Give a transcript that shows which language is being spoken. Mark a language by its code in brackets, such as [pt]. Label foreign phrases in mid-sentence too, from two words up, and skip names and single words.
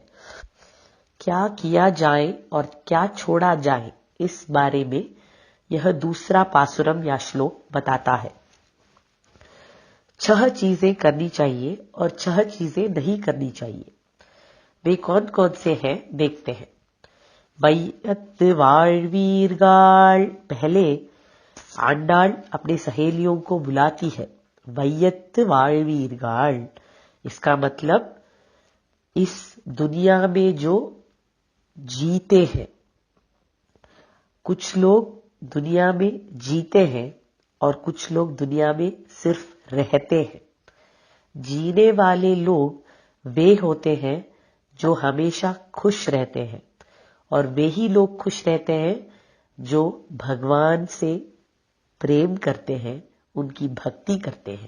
[hi] क्या किया जाए और क्या छोड़ा जाए, इस बारे में यह दूसरा पासुरम या श्लोक बताता है। 6 चीजें करनी चाहिए और 6 चीजें नहीं करनी चाहिए। वे कौन कौन से हैं देखते हैं। [ta] வையத்து வாழ்வீர்கள், [hi] पहले आंडाल अपने सहेलियों को बुलाती है। [ta] வையத்து வாழ்வீர்கள் [hi] इसका मतलब इस दुनिया में जो जीते हैं। कुछ लोग दुनिया में जीते हैं और कुछ लोग दुनिया में सिर्फ रहते हैं। जीने वाले लोग वे होते हैं जो हमेशा खुश रहते हैं और वे ही लोग खुश रहते हैं जो भगवान से प्रेम करते हैं, उनकी भक्ति करते हैं।